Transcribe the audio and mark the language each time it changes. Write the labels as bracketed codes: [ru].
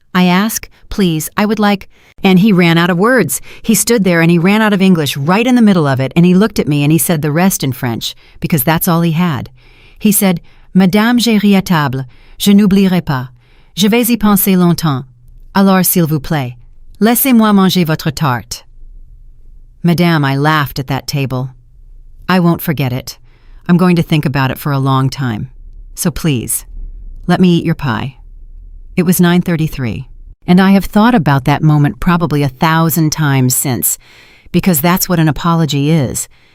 [en] I asked, "Please, I would like..." And he ran out of words. He stood there and he ran out of English right in the middle of it, and he looked at me and he said the rest in French, because that's all he had. He said, [fr] "Madame, j'ai ri à table. Je n'oublierai pas. Je vais y penser longtemps. Alors, s'il vous plaît, laissez-moi manger votre tarte." [en] Madame, I laughed at that table. I won't forget it. I'm going to think about it for a long time. So please, let me eat your pie. It was 9:33, and I have thought about that moment probably 1,000 times since, because that's what an apology is.